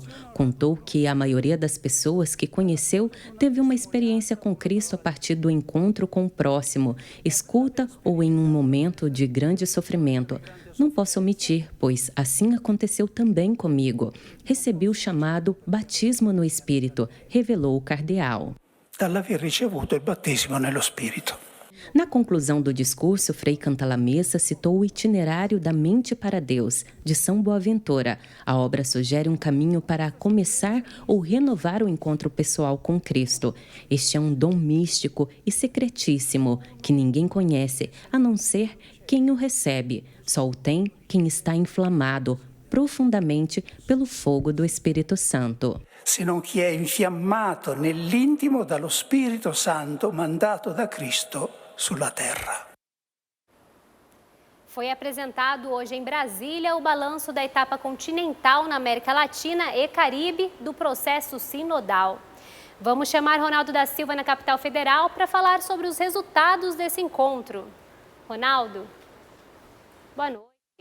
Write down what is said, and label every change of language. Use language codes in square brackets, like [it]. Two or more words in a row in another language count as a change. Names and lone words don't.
[pt] Contou que a maioria das pessoas que conheceu teve uma experiência com Cristo a partir do encontro com o próximo, escuta ou em um momento de grande sofrimento. Não posso omitir, pois assim aconteceu também comigo. Recebi o chamado batismo no Espírito, revelou o cardeal. [it] Dall'aver ricevuto il battesimo nello Spirito. [pt] Na conclusão do discurso, Frei Cantalamessa citou o Itinerário da Mente para Deus, de São Boaventura. A obra sugere um caminho para começar ou renovar o encontro pessoal com Cristo. Este é um dom místico e secretíssimo, que ninguém conhece, a não ser quem o recebe. Só o tem quem está inflamado profundamente pelo fogo do Espírito Santo. [it] Se non chi è infiammato nell'intimo dallo Spirito Santo mandato da Cristo sulla terra. [pt] Foi apresentado hoje em Brasília o balanço da etapa continental na América Latina e Caribe do processo sinodal. Vamos chamar Ronaldo da Silva na capital federal para falar sobre os resultados desse encontro. Ronaldo, boa noite.